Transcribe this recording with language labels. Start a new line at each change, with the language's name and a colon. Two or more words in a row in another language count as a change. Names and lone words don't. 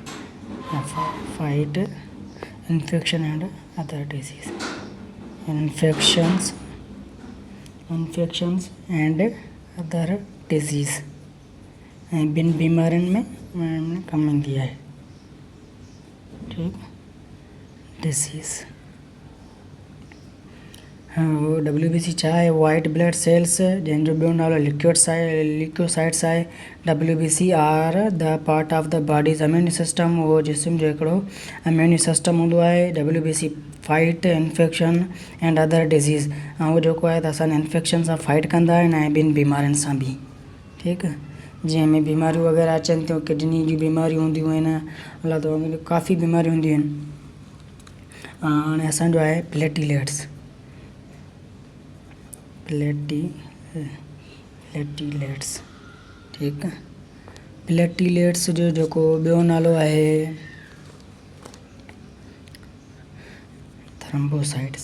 English: infection and other disease, infections and other disease,
Sindhi: ऐं ॿिनि बीमारियुनि में कमु ईंदी आहे, ठीकु, डिसीज़। वो WBC छा आहे,
English: white blood cells,
Sindhi: जंहिंजो ॿियो नालो लिक्योसाइट्स आहे।
English: WBC are the part of the body's immune system,
Sindhi: उहो जिस्म जो हिकिड़ो इम्यून सिस्टम हूंदो आहे।
English: WBC fight infection and other disease,
Sindhi: ऐं उहो जेको आहे त असांजे इन्फेक्शन सां फाइट कंदा आहिनि ऐं ॿिनि बीमारियुनि सां बि। ठीकु आहे, जंहिंमें बीमारियूं वग़ैरह अचनि थियूं, किडनी जी बीमारियूं हूंदियूं आहिनि, अलाह ताला काफ़ी बीमारियूं हूंदियूं आहिनि। हाणे असांजो आहे प्लेटलेट्स। ठीकु आहे, प्लेटलेट्स जो जेको ॿियो नालो आहे थ्रोम्बोसाइट्स।